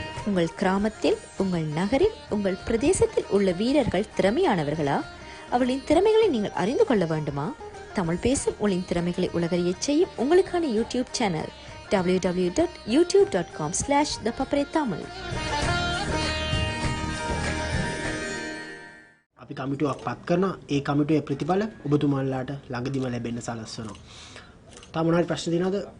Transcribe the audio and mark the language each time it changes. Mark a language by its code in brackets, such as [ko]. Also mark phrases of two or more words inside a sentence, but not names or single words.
[ta] உங்கள் கிராமத்தில், உங்கள் நகரில், உங்கள் பிரதேசத்தில் உள்ள வீரர்கள் திறமையானவர்களா? அவளின் திறமைகளை நீங்கள் அறிந்து கொள்ள வேண்டுமா? தமிழ் பேசும் உங்களின் திறமைகளை உலகறியச் செய்யும் உங்களுக்கான யூடியூப் சேனல் www.youtube.com/ThePapare Tamil. [si] අපි කමිටුවක් පත් කරනවා. ඒ කමිටුවේ ප්‍රතිඵල ඔබතුමාලාට ළඟදිම ලැබෙන්න සලස්වනවා. තා මොනවාරි ප්‍රශ්න තියෙනවද?